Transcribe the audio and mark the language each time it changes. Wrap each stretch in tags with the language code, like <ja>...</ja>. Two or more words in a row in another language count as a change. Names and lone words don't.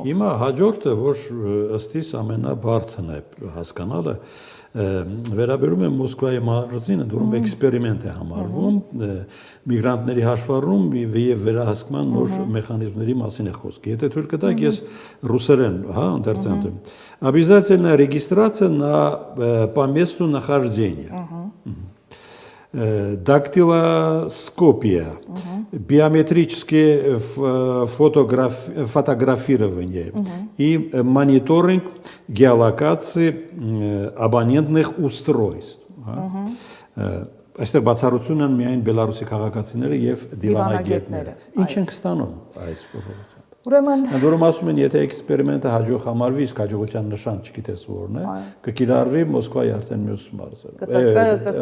<hy>Հիմա հաջորդը, որ ըստիս ամենաբարդն է հասկանալը, վերաբերում է Մոսկվայի մարզին, որում էքսպերիմենտ է համարվում, միգրանտների հաշվառում եւ վերահսկման նոր մեխանիզմների մասին է խոսքը։ Եթե թույլ կտաք, ես ռուսերեն, ընթերցանեմ։</hy> <ru>Обязательная регистрация на по месту нахождения. Дактилоскопия, биометрическое фотографирование и мониторинг геолокации абонентных устройств.</ru> <hy>Այստեղ բացառություն են միայն Բելարուսի քաղաքացիները եւ դիվանագետները։ Ինչ են կստանում այս փոփոխությամբ։ Ուրեմն Որում ասում են, եթե էքսպերիմենտը հաջող համարվի, իսկ հաջողության նշան չգիտես որն է, կկիրառվի Մոսկվայի արդեն մյուս մարզերում,</hy>